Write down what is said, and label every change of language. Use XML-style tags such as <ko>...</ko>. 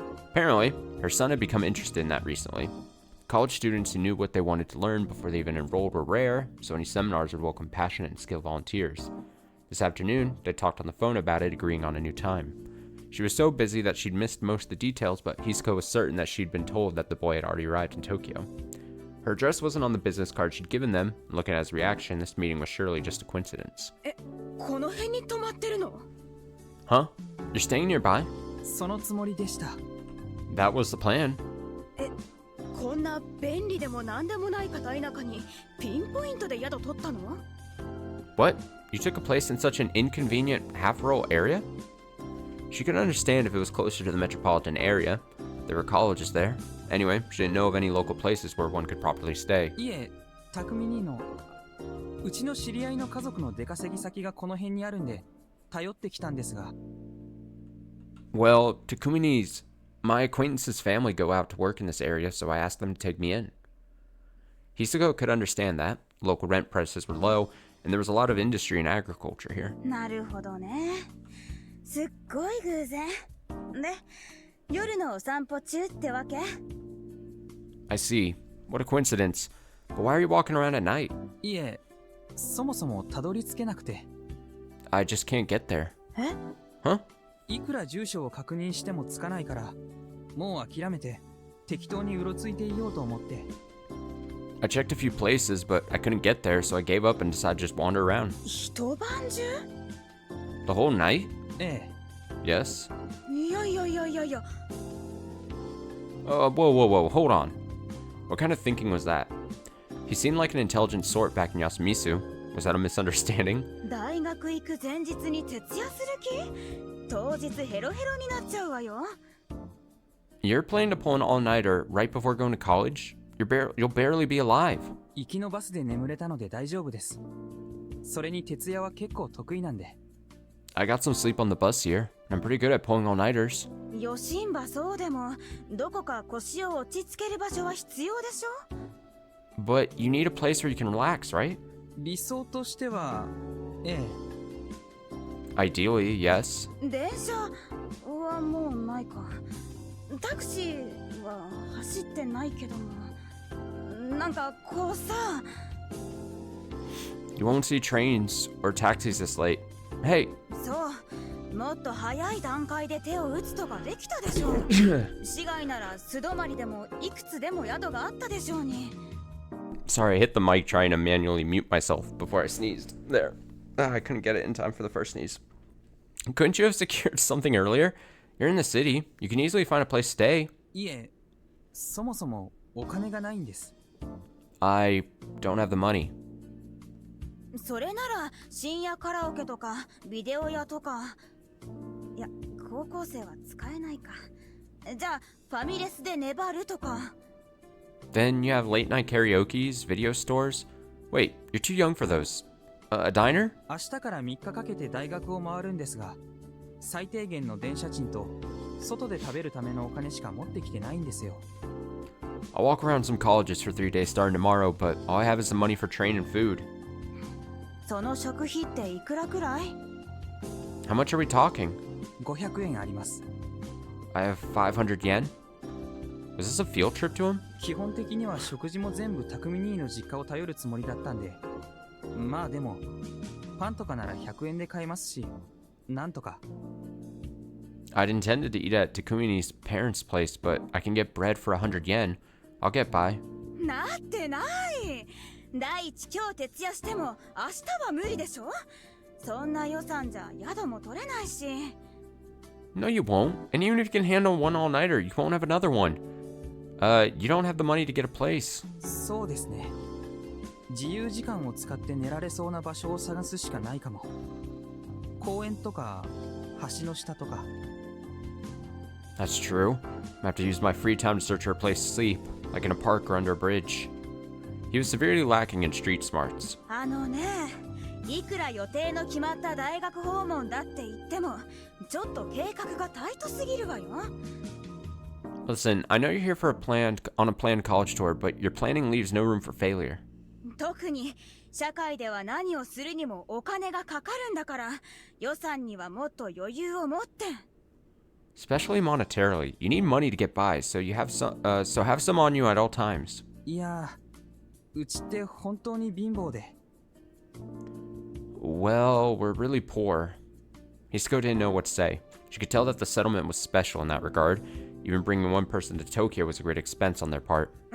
<en>Apparently, her son had become interested in that recently. College students who knew what they wanted to learn before they even enrolled were rare, so any seminars would welcome passionate and skilled volunteers. This afternoon, they talked on the phone about it, agreeing on a new time. She was so busy that she'd missed most of the details, but Hisako was certain that she'd been told that the boy had already arrived in Tokyo. Her address wasn't on the business card she'd given them, and looking at his reaction, this meeting was surely just a coincidence.</en> <ja>この辺に泊まってるの？</ja> <en>Huh? You're staying nearby?</en> <ja>そのつもりでした</ja> <en>That was the plan.</en> <ja>こんな便利でもなんでもない片田舎にピンポイントで宿取ったの？</ja> <en>What? You took a place in such an inconvenient, half-rural area? She could understand if it was closer to the metropolitan area. There were colleges there. Anyway, she didn't know of any local places where one could properly stay.</en> <ja>いえ匠兄のうちの知り合いの家族の出稼ぎ先がこの辺にあるんで頼ってきたんですが</ja> <en>Well, Takumini's, my acquaintance's family go out to work in this area, so I asked them to take me in. Hisako could understand that. Local rent prices were low, and there was a lot of industry and agriculture here.</en> <ja>なるほどね。すっごい偶然。で、夜のお散歩中ってわけ？</ja> <en>I see. What a coincidence. But why are you walking around at night?</en> <ja>いえそもそもたどり着けなくて</ja> <en>I just can't get there.</en> <ja>え？</ja> <en>Huh?</en> <ja>いくら住所を確認してもつかないからもう諦めて適当にうろついていようと思って</ja> <en>I checked a few places, but I couldn't get there, so I gave up and decided to just wander around.</en> <ja>一晩中？</ja> <en>The whole night?</en> <ja>ええ</ja> <en>Yes.</en> <ja>いやいやいやいやいや。</ja> <en>Whoa, hold on. What kind of thinking was that? He seemed like an intelligent sort back in Yasumisu. Was that a misunderstanding?</en> <ja>大学行く前日に徹夜する気？当日ヘロヘロになっちゃうわよ。</ja> <en>You're planning to pull an all-nighter right before going to college? You'll barely be alive.</en> <ja>行きのバスで眠れたので大丈夫ですそれに徹夜は結構得意なんで。</ja> <en>I got some sleep on the bus here. I'm pretty good at pulling all-nighters.</en> <ja>余震ばそうでもどこか腰を落ち着ける場所は必要でしょ。</ja> <en>But you need a place where you can relax, right?</en> <ja>理想としては、ええ。</ja> <en>Ideally, yes.</en> <ja>電車はもうないか。タクシーは走ってないけども、なんかこうさ。</ja> <en>You won't see trains or taxis this late. Hey.</en> <ja>そうもっと早い段階で手を打つとかできたでしょう。市街なら素泊まりでもいくつでも宿があったでしょうに。</ja> <en>Sorry, I hit the mic trying to manually mute myself before I sneezed. There. I couldn't get it in time for the first sneeze. Couldn't you have secured something earlier? You're in the city. You can easily find a place to stay.</en> <ja>いえ、そもそもお金がないんです。</ja> <en>I don't have the money.</en> <ja>それなら深夜カラオケとかビデオ屋とか。いや、高校生は使えないか。じゃあファミレスで粘るとか。</ja> <en>Then you have late night karaoke's, video stores. Wait, you're too young for those. A diner?</en> <ja>明日から3日かけて大学を回るんですが、最低限の電車賃と外で食べるためのお金しか持ってきてないんですよ。</ja> <en>I'll walk around some colleges for 3 days starting tomorrow, but all I have is the money for train and food.</en> <ja>その食費っていくらくらい？</ja> <en>How much are we talking?</en> <ja>500円あります。</ja> <en>I have 500 yen? Was this a field trip to him?</en> <ja>基本的には食事も全部匠兄の実家を頼るつもりだったんで、まあでもパンとかなら100円で買えますし、なんとか。</ja> <en>I'd intended to eat at Takumi's parents' place, but I can get bread for 100 yen. I'll get by.</en> <ja>なってない。第一今日徹夜しても明日は無理でしょ。そんな予算じゃ宿も取れないし。</ja> <en>No, you won't. And even if you can handle one all-nighter, you won't have another one. You don't have the money to get a place.</en> <ja>そうですね。自由時間を使って寝られそうな場所を探すしかないかも。公園とか橋の下とか。</ja> <en>That's true. I have to use my free time to search for a place to sleep, like in a park or under a bridge. He was severely lacking in street smarts.</en> <ja>あのね、いくら予定の決まった大学訪問だって言っても、ちょっと計画がタイトすぎるわよ。</ja> <en>Listen, I know you're here for on a planned college tour, but your planning leaves no room for failure.</en> <ja>特に社会では何をするにもお金がかかるんだから、予算にはもっと余裕を持って。</ja> <en>Especially monetarily, you need money to get by, so have some on you at all times.</en> <ja>いや、うちって本当に貧乏で。</ja> <en>Well, we're really poor. Hisako didn't know what to say. She could tell that the settlement was special in that regard. Even bringing one person to Tokyo was a great expense on their part.</en>